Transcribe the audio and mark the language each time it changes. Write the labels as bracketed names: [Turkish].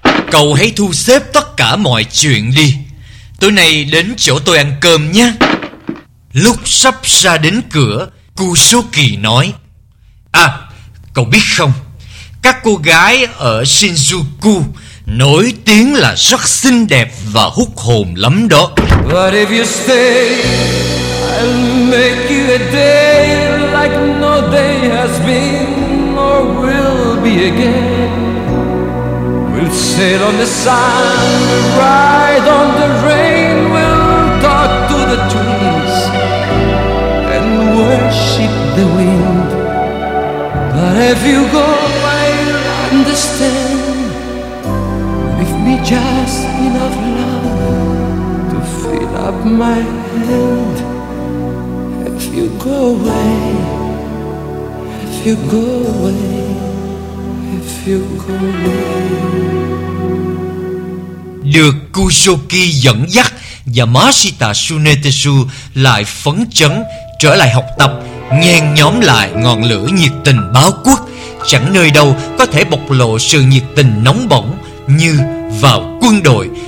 [Vietnamese] Cậu hãy thu xếp tất cả mọi chuyện đi. Tối nay đến chỗ tôi ăn cơm nhé. Lúc sắp ra đến cửa, Kusuki nói. À, cậu biết không, các cô gái ở Shinjuku nổi tiếng là rất xinh đẹp và hút hồn lắm đó. [English] But if you stay, I'll make you a day like no day has been or will be again. We'll sail on the sun, we'll ride on the rain, we'll talk to the trees and worship the wind. But if you go, I'll understand. Just enough love to fill up my hand. If you go away, if you go away, if you go away. [Vietnamese] Được Kusuki dẫn dắt, Yamashita Sunetsu lại phấn chấn trở lại học tập, nhen nhóm lại ngọn lửa nhiệt tình báo quốc. Chẳng nơi đâu có thể bộc lộ sự nhiệt tình nóng bỏng như vào quân đội.